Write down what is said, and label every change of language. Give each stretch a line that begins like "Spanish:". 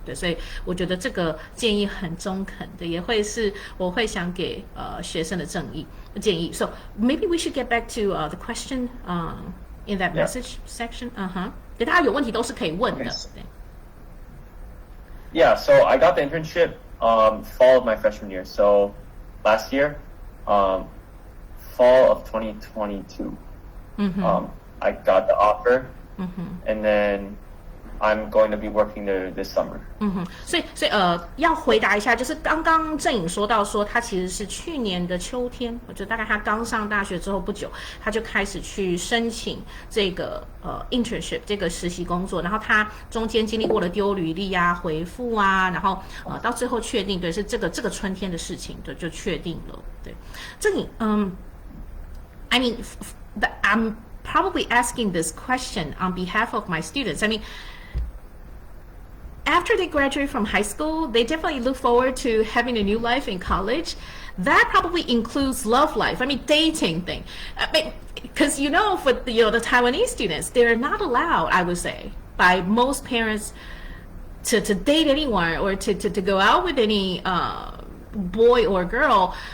Chinese: 对，所以我觉得这个建议很中肯的，也会是我会想给学生的建议。
English: So maybe we should get back to the question in that message section.
Chinese: 对，大家有问题都是可以问的。对。
English: Yeah, so I got the internship fall of my freshman year. So last year, fall of 2022, I got the offer, and then I'm going to be working there this summer.
Chinese: 所以要回答一下，就是刚刚郑颖说到说，他其实是去年的秋天，我觉得大概他刚上大学之后不久，他就开始去申请这个internship 这个实习工作，然后他中间经历过了丢履历啊、回复啊，然后到最后确定，对，是这个春天的事情，对，就确定了。
English: 对，郑颖，I mean, I'm probably asking this question on behalf of my students. I mean, after they graduate from high school, they definitely look forward to having a new life in college. That probably includes love life. I mean, dating thing. Because for the Taiwanese students, they're not allowed, I would say, by most parents to date anyone or to go out with any boy or girl.